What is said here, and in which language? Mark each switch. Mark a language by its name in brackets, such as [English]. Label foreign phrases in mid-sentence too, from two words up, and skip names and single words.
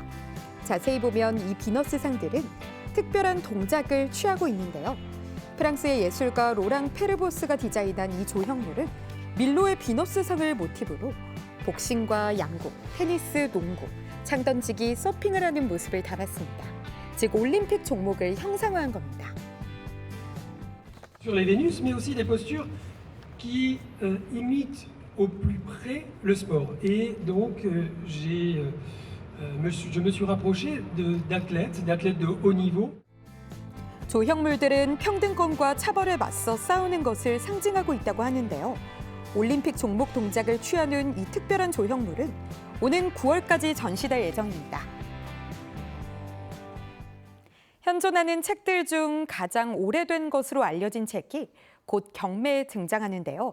[Korean] 자세히 보면 이 비너스 상들은 특별한 동작을 취하고 있는데요. 프랑스의 예술가 로랑 페르보스가 디자인한 이 조형물은 밀로의 비너스 상을 모티브로 복싱과 양궁, 테니스, 농구, 창던지기, 서핑을 하는 모습을 담았습니다. 즉 올림픽 종목을 형상화한 겁니다. [French] Sur les Vénus, mais aussi des postures qui imitent au plus près le sport. Et donc je me suis rapproché d'athlètes de haut niveau. [Korean] 조형물들은 평등권과 차별에 맞서 싸우는 것을 상징하고 있다고 하는데요. 올림픽 종목 동작을 취하는 이 특별한 조형물은 오는 9월까지 전시될 예정입니다. 현존하는 책들 중 가장 오래된 것으로 알려진 책이 곧 경매에 등장하는데요.